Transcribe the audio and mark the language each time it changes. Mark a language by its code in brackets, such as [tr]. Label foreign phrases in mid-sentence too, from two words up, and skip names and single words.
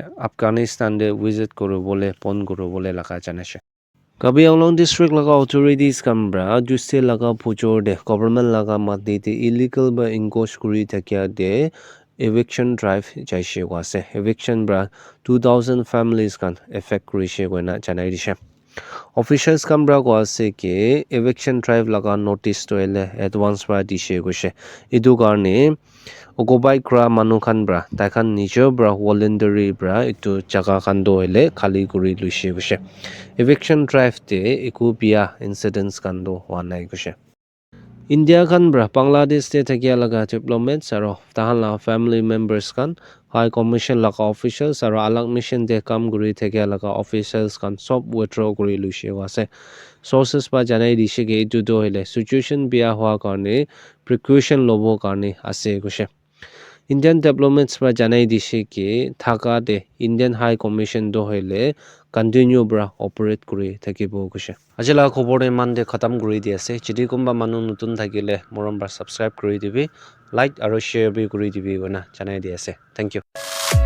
[nag] Afghanistan de visit kuru bole pon kuru bole laka janase Kabi Anglong district laga authorities kambra juste laga pujor de government laga mati de illegal ba encourage kuri thakya de [en] eviction drive [nag] jaise wase eviction bra 2000 families kan affect kurise goina janai dishe Officials kambra ko ase ke [en] eviction drive [nag] laga notice to ele advance ba dishe goise edu karne ogobai kra manu khan bra tai khan nijo bra voluntary bra etu jaga khan do ele khali kuri luise goise [en] eviction drive [nag] te eku bia incidents kan do hwa nai goise India khan bra Bangladesh te thakia laga diplomats aro tahan la [en] family members [nag] kan [en] High Commission [nag] laga officials aro alag mission de kam guri thakia laga officials kan sob withdraw kuri luise wase sources ba janai dishe ke etu do hele situation bia hwa karne precaution lobo karne ase goise [en] Indian diplomats [nag] ba janai dishe ke Dhaka de [en] Indian High Commission [nag] do hele continue bra operate kuri thakibo goise ajala khobor de man de khatam kuri di ase jidi kumba manu nutun thakile morom bra subscribe kuri dibi like aro share bi kuri dibi gona janai di ase [en] thank you